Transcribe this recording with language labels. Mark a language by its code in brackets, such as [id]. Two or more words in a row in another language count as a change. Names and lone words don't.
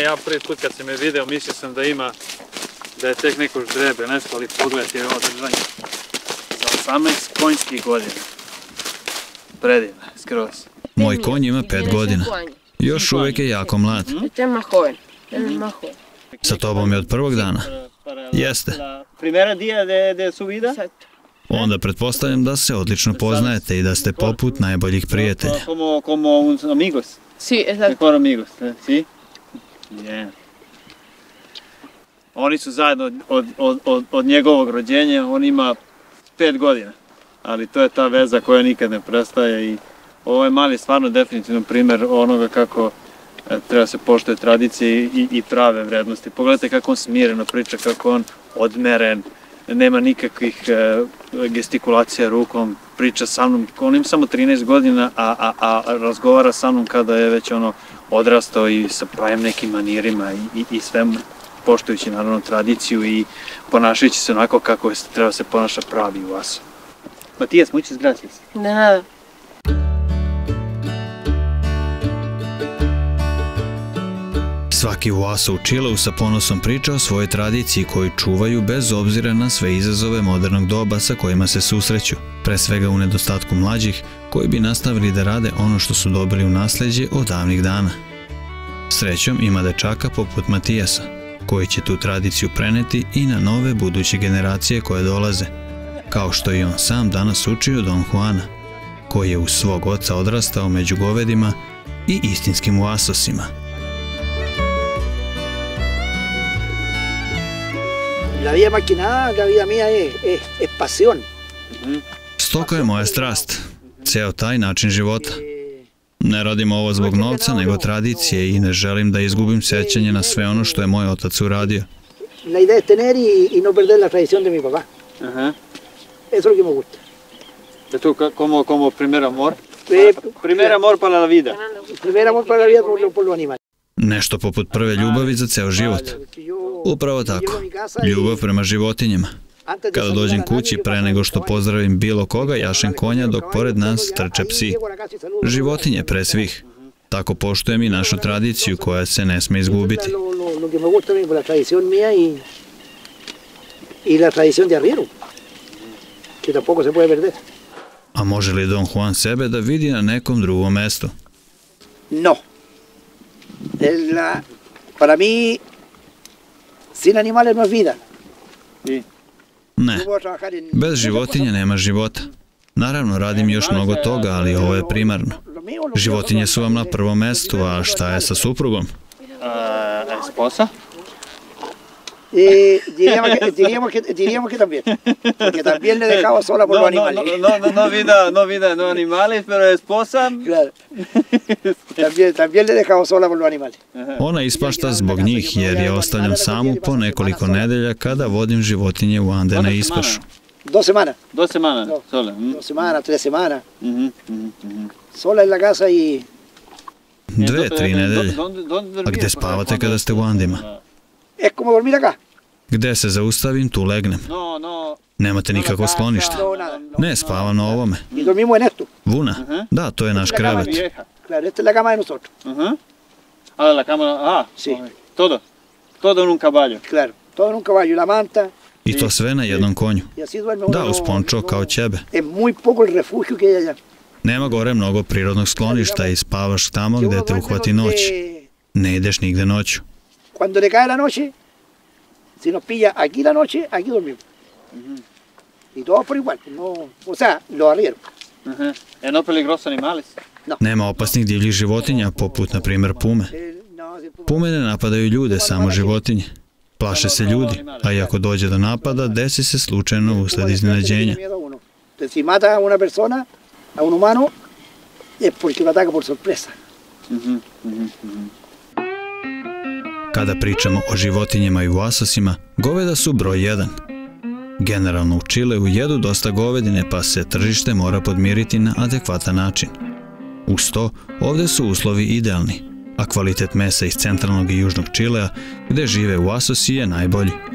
[sr] Ja prvi put kad sam je video, mislio sam da je tek neko ždrebe, nešto, ali pogledajte ovo držanje. Za 18 konjskih godina. Predivna, skroz. Moj konj ima 5 godina. Još uvijek je jako mlad. Sa tobom je od prvog dana? Jeste. [es] Primera día de su vida? [sr] Onda pretpostavljam da se odlično poznajete i da ste poput najboljih prijatelja. [es] Como uns amigos? Sí, exacto. Mejor amigos, ¿sí? Bien. [sr] Oni su zajedno od njegovog rođenja, on ima 5 godina, ali to je ta veza koja nikad ne prestaje i ovo je Mali stvarno definitivno primjer onoga kako treba se poštuje tradicije i prave vrednosti. Pogledajte kako on smireno priča, kako on odmeren, nema nikakvih gestikulacija rukom, priča sa mnom, on ima samo 13 godina, a razgovara sa mnom kada je već odrastao i sa pravim nekim manirima i svemu, poštujući naravno tradiciju i ponašajući se onako kako treba se ponaša pravi u Vasu. Matijas, [es] muchas gracias. De nada. [sr] Svaki Uaso u Čileu sa ponosom priča o svojoj tradiciji koju čuvaju bez obzira na sve izazove modernog doba sa kojima se susreću, pre svega u nedostatku mlađih koji bi nastavili da rade ono što su dobili u nasljeđe od davnih dana. Srećom ima dečaka poput Matijasa, koji će tu tradiciju preneti i na nove buduće generacije koje dolaze, kao što i on sam danas uči od Don Juana, koji je uz svog oca odrastao među govedima i istinskim Uasosima. [es] La vida más que nada, la vida mía es pasión. [sr] Stoka je moja strast, ceo taj način života. Ne radim ovo zbog novca, nego tradicije i ne želim da izgubim sećanje na sve ono što je moj otac uradio. [es] La idea es tener y no perder la tradición de mi papá. Eso es lo que me gusta. ¿Tú como primer amor? Primer amor para la vida. Primer amor para la vida por lo animal. [sr] Nešto poput prve ljubavi za ceo život. Upravo tako, ljubav prema životinjama. Kada dođem kući, pre nego što pozdravim bilo koga, jašem konja dok pored nas trče psi. Životinje pre svih. Tako poštujem i našu tradiciju koja se ne sme izgubiti. A može li Don Juan sebe da vidi na nekom drugom mestu? [es] No. Para mí, sin animales no es vida. [sr] Ne, bez životinja nema života. Naravno, radim još mnogo toga, ali ovo je primarno. Životinje su vam na prvom mestu, a šta je sa suprugom? [es] Esposa? Diríamos que también. Porque también le dejaba sola por los animales. No vida, no animales, pero esposa... Claro. También le dejaba sola por los animales. [sr] Ona ispašta zbog njih, jer je ostavljam samu po nekoliko nedelja kada vodim životinje u Ande na ispašu. [es] 2 semanas. 2 semanas, sola. 2 semanas, 3 semanas. Sola en la casa y... [sr] 2-3 nedelje. A gde spavate kada ste u Andima? [es] Es como dormir acá. [sr] Gde se zaustavim, tu legnem. Nemate nikako sklonište? Ne, spavam na ovome. [es] Y dormimos en esto. [sr] Vuna? Da, to je naš krevet. [es] Claro, esta es la cama de nosotros. Ah, la cama, sí. Todo. Todo en un caballo. Claro, todo en un caballo, la manta. [sr] I to sve na jednom konju. Da, uz pončo kao ćebe. [es] Es muy poco el refugio que hay allá. [sr] Nema gore mnogo prirodnog skloništa i spavaš tamo gde te uhvati noć. Ne ideš nigde noću. [es] Cuando le cae la noche, si nos pilla aquí la noche, aquí dormimos. Y todos por igual, no, o sea, los arrieros. ¿No peligrosos animales? [sr] Nema opasnih divljih životinja, poput, na primjer, pume. Pume ne napadaju ljude, samo životinje. Plaše se ljudi, a i ako dođe do napada, desi se slučajno usled iznenađenja. Si mata a una persona, a un humano, es porque lo ataca por sorpresa. Kada pričamo o životinjama i Uasosima, goveda su broj 1. Generalno u Čileu jedu dosta govedine, pa se tržište mora podmiriti na adekvatan način. Uz to, ovde su uslovi idealni, a kvalitet mesa iz centralnog i južnog Čilea, gde žive Uasosi, je najbolji.